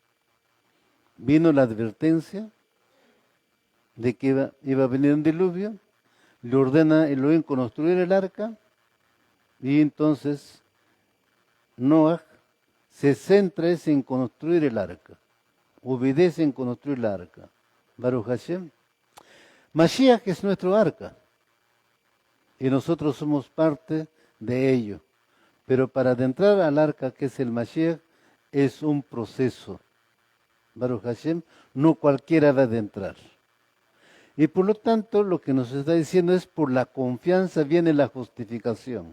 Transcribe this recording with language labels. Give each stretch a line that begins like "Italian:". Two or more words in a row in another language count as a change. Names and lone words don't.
Spanish: Vino la advertencia de que iba a venir un diluvio, le ordena Elohim construir el arca, y entonces Noah se centra en construir el arca, obedece en construir el arca.
Hebrew: ברוך השם.
Spanish: Mashiach es nuestro arca, y nosotros somos parte de ello. Pero para adentrar al arca, que es el Mashiach, es un proceso.
Hebrew: ברוך השם,
Spanish: no cualquiera va a adentrar. Y por lo tanto, lo que nos está diciendo es, por la confianza viene la justificación.